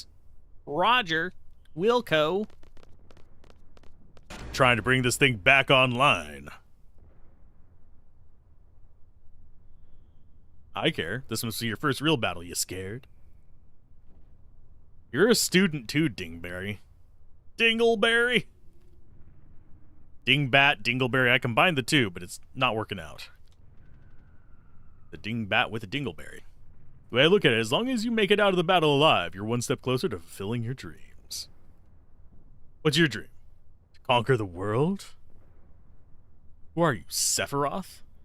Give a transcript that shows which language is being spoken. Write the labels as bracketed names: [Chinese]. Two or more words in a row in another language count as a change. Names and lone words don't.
[English] Roger. Wilco. Trying to bring this thing back online. I care. This must be your first real battle, you scared? You're a student too, Dingberry. Dingleberry? Dingbat, Dingleberry. I combined the two, but it's not working out. The Dingbat with a Dingleberry. The way I look at it, as long as you make it out of the battle alive, you're one step closer to fulfilling your dreams. What's your dream? To conquer the world? Who are you, Sephiroth?